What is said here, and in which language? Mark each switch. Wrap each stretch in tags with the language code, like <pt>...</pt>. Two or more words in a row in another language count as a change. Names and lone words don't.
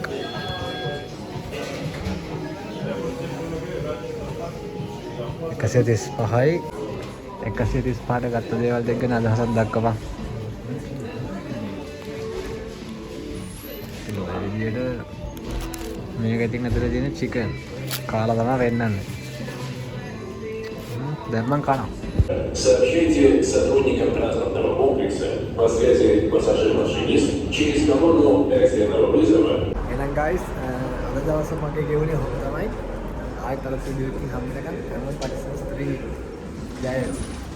<si>එකසිය 35යි 135ට ගත්ත දේවල් දෙක ගැන අදහසක් දක්වපන්. මේක ඉතින් ඇතුලේ තියෙන චිකන් කාලා තමයි වෙන්නන්නේ. දැන් මං කනවා.</si> <ru>Сообщите сотрудникам транспортного комплекса по связи пассажир-машинист через колонну экстренного вызова.</ru> <si>එහෙනම් guys අද දවසේ මගේ ගෙවුනේ හොම තමයි. ආයෙත් අලුත් වීඩියෝ එකකින් හම්බ වෙනකන් හැමෝම පරිස්සම් සතුටින් ජය වේවා.</si>